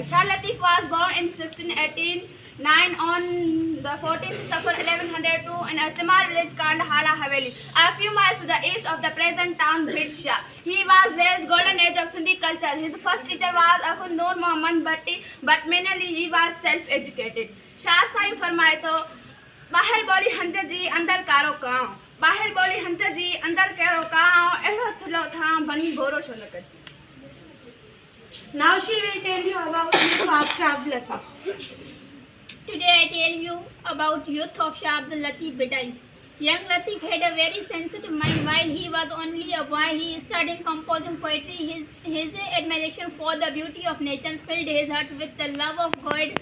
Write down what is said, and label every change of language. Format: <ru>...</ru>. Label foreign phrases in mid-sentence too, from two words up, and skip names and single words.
<en>Shah Latif was born in 1689 on the 14th Safar 1102 in a small village called Hala Haveli, a few miles to the east of the present town Bhit Shah. He was raised golden age of Sindhi culture. His first teacher was Akhund Noor Muhammad Bhatti, but mainly he was self-educated.</en> <sd>Shah Sai फरमाए तो बाहर बोली हंजा जी अंदर कारो काओ बाहर बोली हंजा जी अंदर कारो काओ एड़ो थलो था बनी बोरो शोलक जी.</sd> <en>Now she will tell you about Shah Abdul Latif. Today I tell you about youth of Shah Abdul Latif Bhitai. Young Latif had a very sensitive mind. While he was only a boy, he studied composing poetry. His admiration for the beauty of nature filled his heart with the love of God.</en>